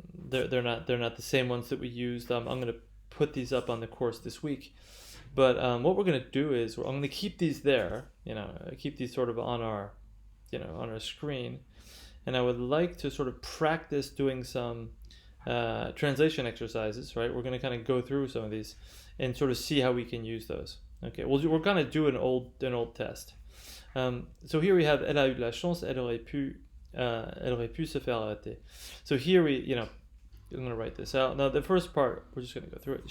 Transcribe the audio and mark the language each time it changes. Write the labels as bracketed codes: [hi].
[en] They're not the same ones that we used. I'm going to put these up on the course this week, but what we're going to do is I'm going to keep these there, keep these sort of on our screen, and I would like to sort of practice doing some translation exercises. Right, we're going to kind of go through some of these and sort of see how we can use those. Okay, we're going to do an old test. So here we have [fr] elle a eu de la chance, elle aurait pu se faire arrêter. [en] So here I'm going to write this out. Now the first part, we're just going to go through it.